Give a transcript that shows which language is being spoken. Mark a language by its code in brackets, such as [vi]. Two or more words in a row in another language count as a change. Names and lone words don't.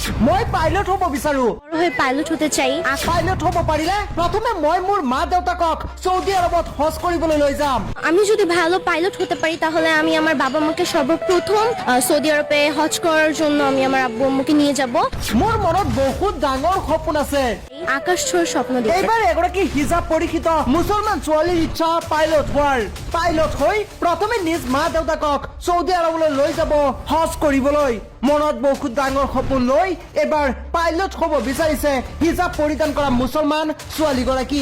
[as] মই পাইলট হ'ব বিচাৰো। [bn] বড় হয়ে পাইলট হতে চাই। [as] পাইলট হ'ব পাৰিলে প্ৰথমে মই মোৰ মা দেউতাকক সৌদি আৰবত হজ কৰিবলৈ লৈ যাম। [bn] আমি যদি ভালো পাইলট হতে পারি তাহলে আমি আমার বাবা মাকে সর্বপ্রথম সৌদি আরবে হজ করার জন্য আমি আমার আব্বু আম্মুকে নিয়ে যাব। [as] মোৰ মনত বহুত ডাঙৰ সপোন আছে। [bn] আকাশ ছোঁয়ার স্বপ্ন দেখি। [as] এইবাৰ এগৰাকী হিজাব পৰীক্ষিত মুছলমান ছোৱালীৰ ইচ্ছা পাইলট হোৱাৰ। পাইলট হৈ প্ৰথমে নিজ মা দেউতাকক সৌদি আৰবলৈ লৈ যাব হজ কৰিবলৈ। মনত বহুত ডাঙৰ সপোন লৈ এবাৰ পাইলট হ'ব বিচাৰিছে হিজাব পৰিধান কৰা মুছলমান ছোৱালীগৰাকী।